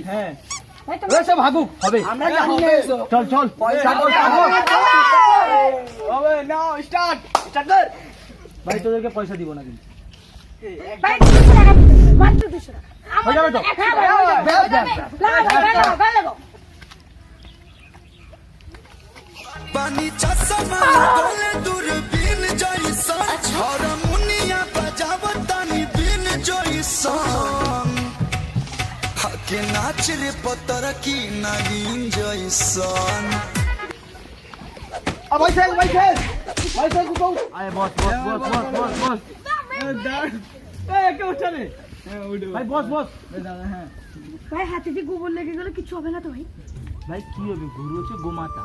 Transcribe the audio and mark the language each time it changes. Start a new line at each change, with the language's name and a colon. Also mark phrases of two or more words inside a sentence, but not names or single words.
Bangla: হ্যাঁ ওরা সব ভাগুক হবে। আমরা জানি না এসো। চল চল পয়সা কর। হবে নাও, স্টার্ট কর। ভাই তোদেরকে পয়সা দিব না কিন্তু। ভাই 200 টাকা দিতে হবে, মাত্র 200 টাকা। হয়ে যাবে তো? হ্যাঁ, লাগাও।
Bhojpuri: पानी चश्मा लगोले दूरबीन जैसन हारमोनिया बजावतानी बीन जैसन हके नाच रे पतर की नागिन जैसन।
Bangla: ভাই ছেল কোথাও? আয় বস কে উঠছে রে? ভাই বস হ্যাঁ ভাই হাতে যে গোবর লেগে গেল, কিছু হবে না তো ভাই? ভাই কি হবে, গরু হচ্ছে গোমাতা।